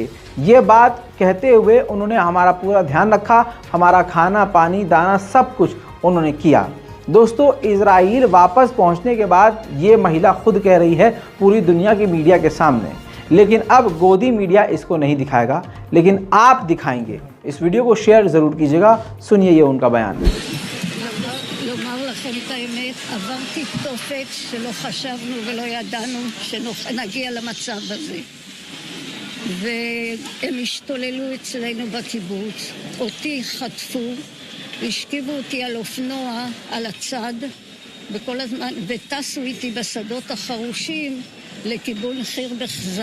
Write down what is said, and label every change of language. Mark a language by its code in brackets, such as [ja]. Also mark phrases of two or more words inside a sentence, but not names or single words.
[hi] ये बात कहते हुए उन्होंने हमारा पूरा ध्यान रखा, हमारा खाना, पानी, दाना सब कुछ उन्होंने किया। दोस्तों, इजराइल वापस पहुंचने के बाद ये महिला खुद कह रही है पूरी दुनिया की मीडिया के सामने, लेकिन अब गोदी मीडिया इसको नहीं दिखाएगा, लेकिन आप दिखाएंगे। इस वीडियो को शेयर ज़रूर कीजिएगा। सुनिए ये उनका बयान। [he] לומר לכם את האמת, עברתי תופת שלא חשבנו ולא ידענו שנגיע למצב הזה. והם השתוללו אצלנו בקיבוץ, אותי חטפו, השכיבו אותי על אופנוע, על הצד, וכל הזמן, וטסו איתי בשדות החרושים לכיוון חיר בחזה.